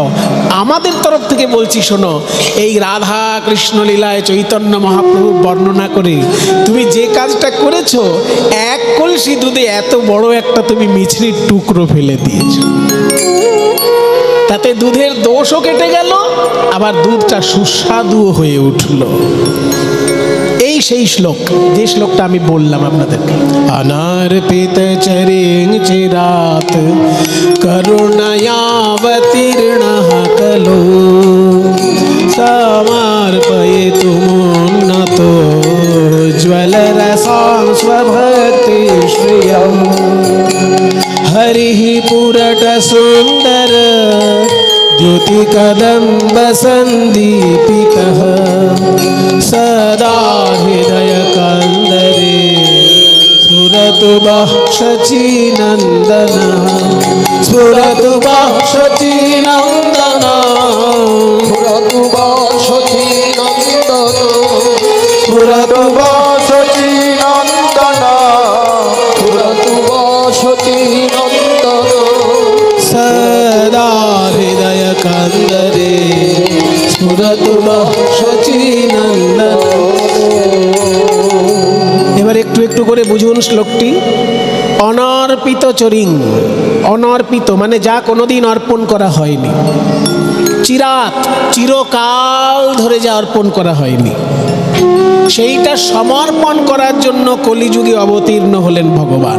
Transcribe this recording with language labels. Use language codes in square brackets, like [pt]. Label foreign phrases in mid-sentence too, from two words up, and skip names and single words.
[bn] আমাদের তরফ থেকে বলছি শোনো, এই রাধা কৃষ্ণ লীলায় চৈতন্য মহাপ্রভু বর্ণনা করে তুমি যে কাজটা করেছো, এক কলসি দুধে এত বড় একটা তুমি মিছরির টুকরো ফেলে দিয়েছো। তাতে দুধের দোষও কেটে গেল, আবার দুধটা সুস্বাদু হয়ে উঠল। এই সেই শ্লোক, যে শ্লোকটা আমি বললাম আপনাদেরকে। [sa] অনার্পিত চরিং চিরাত করুণয়াবতীর্ণ কলো সমর্পয়িতুমুন্নত জ্বলরসাং স্বভক্তি শ্রিয়ম হরিঃ পুরট সুন্দর ज्योति कदम्ब सन्दीपितः सदा हृदय कंदरे स्फुरतु वः शचीनन्दनः स्फुरतु वः शचीनन्दनः পুরতু বাসতি নন্দন পুরতু বাসচি নন্দন পুরতু বাসতি নন্দন सदा हृदय कंदरे स्फुरतु वः शचीनन्दनः। [bn] এবার একটু একটু করে বুঝুন শ্লোকটি। অনর্পিত চরিং, অনর্পিত মানে যা কোনোদিন অর্পণ করা হয়নি, চিরাত চিরকাল ধরে যা অর্পণ করা হয়নি, সেইটা সমর্পণ করার জন্য কলিযুগে অবতীর্ণ হলেন ভগবান।